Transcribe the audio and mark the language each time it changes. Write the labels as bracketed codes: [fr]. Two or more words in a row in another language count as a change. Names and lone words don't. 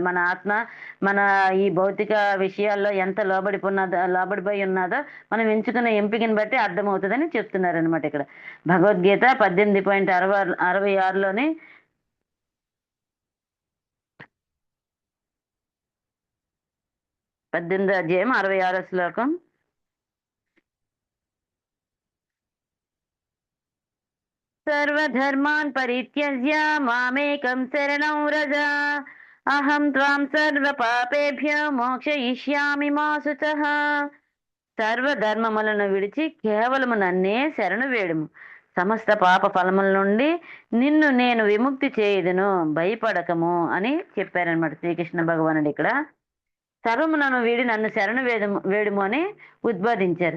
[te] మన ఆత్మ మన ఈ భౌతిక విషయాల్లో ఎంత లోబడిపోయి ఉన్నదో మనం ఎంచుకున్న ఎంపికని బట్టి అర్థమవుతుందని చెప్తున్నారు అనమాట. ఇక్కడ భగవద్గీత 18.66లోని 18వ అధ్యాయం 66వ శ్లోకం. [sa] సర్వధర్మాన్ పరిత్యజ్య మామేకం శరణం వ్రజ అహం త్వాం సర్వ పాపేభ్యో మోక్షయిష్యామి మా శుచః. [te] సర్వధర్మములను విడిచి కేవలము నన్నే శరణు వేడుము, సమస్త పాప ఫలముల నుండి నిన్ను నేను విముక్తి చేయుదును, భయపడకము అని చెప్పారనమాట శ్రీకృష్ణ భగవానుడు. ఇక్కడ సర్వమునను వీడి నన్ను శరణు వేడుము అని ఉద్బోధించారు.